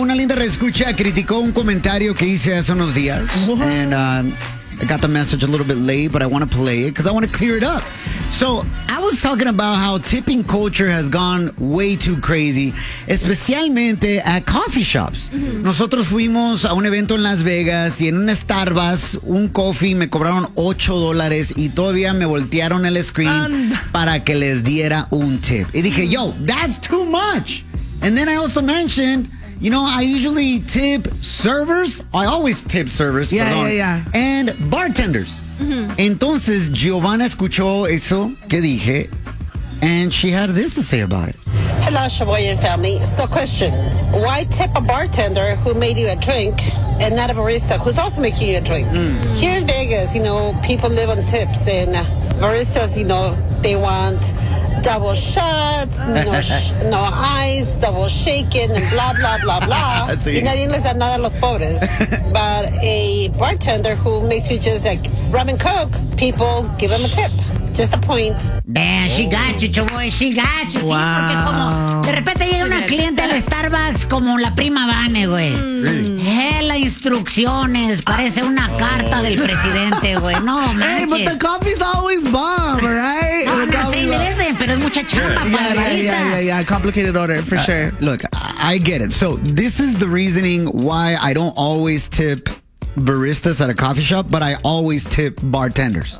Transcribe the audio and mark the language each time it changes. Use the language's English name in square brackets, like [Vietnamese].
[Spanish] Una linda reescucha criticó un comentario que hice hace unos días. [English] And I got the message a little bit late, but I want to play it because I want to clear it up. So I was talking about how tipping culture has gone way too crazy, especialmente at coffee shops. Mm-hmm. [Spanish] Nosotros fuimos a un evento en Las Vegas y en un Starbucks, un coffee, me cobraron $8 y todavía me voltearon el screen para que les diera un tip. Y dije, yo, [English] that's too much. And then I also mentioned, you know, I usually tip servers. I always tip servers. Yeah. And bartenders. Mm-hmm. [Spanish] Entonces, Giovanna escuchó eso que dije, [English] and she had this to say about it. Hello, Chiboy and family. So, question. Why tip a bartender who made you a drink and not a barista who's also making you a drink? Mm. Here in Vegas, you know, people live on tips, and baristas, you know, they want double shots, no ice, double shaken, and blah, blah, blah, blah. [Spanish] Y nadie les da nada a los pobres. [English] But a bartender who makes you just like rum and coke, people give him a tip. Just a point. Damn, she got you, Chiboy. She got you. Wow. [Spanish] De repente llega una cliente al Starbucks como la prima Vane, güey. Hella instrucciones. Parece una carta del presidente, güey. No, manches. [English] Hey, but the coffee's always bomb, right? [Spanish] No, no, se merecen, pero es mucha chamba para el barista. [English] Yeah. Complicated order, for sure. Look, I get it. So, this is the reasoning why I don't always tip baristas at a coffee shop, but I always tip bartenders.